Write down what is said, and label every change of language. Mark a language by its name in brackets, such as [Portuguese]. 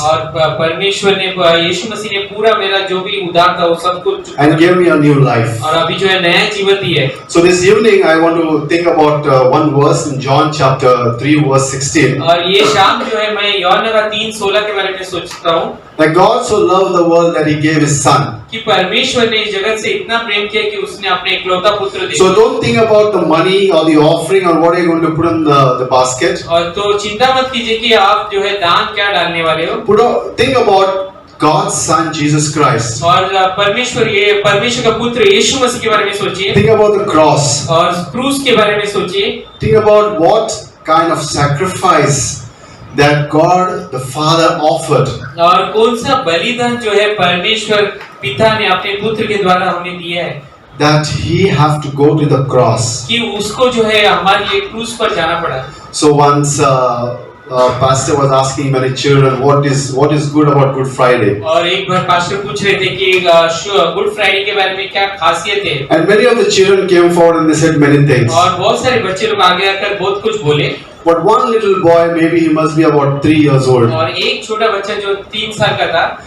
[Hindi] और परमेश्वर ने यीशु मसीह ने पूरा मेरा जो भी उधार था वो सब कुछ चुका [English] and gave me a new life. [Hindi] और अभी जो है नया जीवन दिया है। [English] So this evening I want to think about one verse in John chapter 3 verse 16. [Hindi] और ये शाम जो है मैं यूहन्ना का 3:16 के बारे में सोचता हूँ [English] That God so loved the world that He gave His Son. [Hindi] कि परमेश्वर ने इस जगत से इतना प्रेम किया कि उसने अपने इकलौता पुत्र [English] So [Hindi] दिया। [English] don't think about the money or the offering or what are you going to put in the basket. [Hindi] और तो चिंता मत कीजिए कि आप जो है दान क्या डालने वाले हो, [English] Think about God's Son Jesus Christ. [Hindi] और परमेश्वर का पुत्र यीशु मसीह के बारे में सोचिए [English] Think about the cross. [Hindi] और क्रूस के बारे में सोचिए। [English] Think about what kind of sacrifice that God the Father offered. [Hindi] और कौन सा बलिदान जो है परमेश्वर पिता ने अपने पुत्र के द्वारा हमें दिया है [English] That He have to go to the cross. [Hindi] कि उसको जो है हमारे लिए क्रूस पर जाना पड़ा। [English] So once pastor was asking many children what is good about Good Friday, [Hindi] और एक बार पास्टर पूछ रहे थे कि गुड फ्राइडे के बारे में क्या खासियत है, [English] and many of the children came forward and they said many things. [Hindi] और बहुत सारे बच्चे लोग आगे आकर बहुत कुछ बोले। [English] But one little boy, maybe he must be about 3 years old, [Hindi] और एक छोटा बच्चा जो 3 साल का था